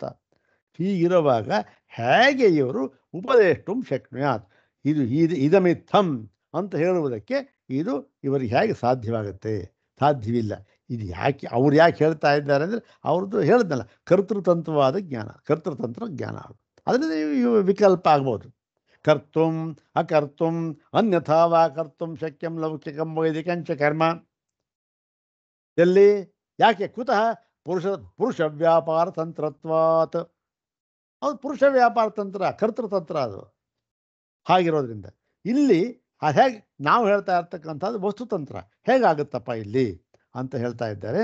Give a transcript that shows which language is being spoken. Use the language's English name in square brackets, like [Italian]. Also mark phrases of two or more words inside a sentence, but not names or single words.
[Kannada] ಹೀಗಿರುವಾಗ ಹೇಗೆ ಇವರು [Sanskrit] ಉಪದೇಷ್ಟುಂ ಶಕ್ನುಯಾತ್, ಇದಮಿತ್ತಂ [Kannada] ಅಂತ ಹೇಳುವುದಕ್ಕೆ ಇದು ಇವರಿಗೆ ಹೇಗೆ ಸಾಧ್ಯವಾಗುತ್ತೆ? ಸಾಧ್ಯವಿಲ್ಲ. ಇದು ಯಾಕೆ? ಅವ್ರು ಯಾಕೆ ಹೇಳ್ತಾ ಇದ್ದಾರೆ ಅಂದರೆ, ಅವ್ರದ್ದು ಹೇಳಿದ್ನಲ್ಲ, ಕರ್ತೃತಂತ್ರವಾದ ಜ್ಞಾನ, ಕರ್ತೃತಂತ್ರ ಜ್ಞಾನ. ಅದರಿಂದ ಇವು ವಿಕಲ್ಪ ಆಗ್ಬೋದು. [Sanskrit] ಕರ್ತುಂ ಅಕರ್ತುಂ ಅನ್ಯಥಾ ವಾ ಕರ್ತುಂ ಶಕ್ಯಂ ಲೌಕಿಕಂ ವೈದಿಕಂಚ ಕರ್ಮ. [Kannada] ಎಲ್ಲಿ? ಯಾಕೆ? [Sanskrit] ಕುತಃ ಪುರುಷ ವ್ಯಾಪಾರ ತಂತ್ರತ್ವಾತ್. [Kannada] ಅದು ಪುರುಷ ವ್ಯಾಪಾರ ತಂತ್ರ, ಕರ್ತೃತಂತ್ರ ಅದು. ಹಾಗಿರೋದ್ರಿಂದ ಇಲ್ಲಿ ಹೇಗೆ ನಾವು ಹೇಳ್ತಾ ಇರ್ತಕ್ಕಂಥದ್ದು ವಸ್ತುತಂತ್ರ ಹೇಗಾಗುತ್ತಪ್ಪ ಇಲ್ಲಿ ಅಂತ ಹೇಳ್ತಾ ಇದ್ದಾರೆ.